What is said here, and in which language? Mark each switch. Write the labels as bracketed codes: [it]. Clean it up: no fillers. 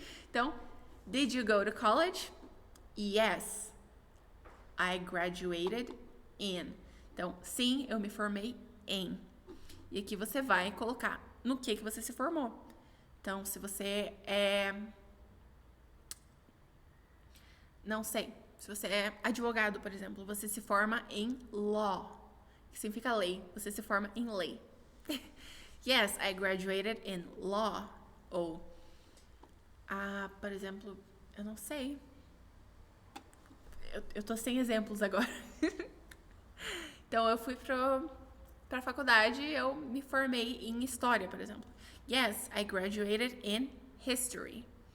[en] Então, did you go to college? Yes, I graduated in. [pt] Então, sim, eu me formei em. E aqui você vai colocar no que você se formou. Então, se você não sei, se você é advogado, por exemplo, você se forma em law, que significa lei. Você se forma em lei. [en] Yes, I graduated in law. [pt] Ou, por exemplo, eu não sei. Eu tô sem exemplos agora. Então, eu fui pra faculdade e eu me formei em história, por exemplo. [en] Yes, I graduated in history.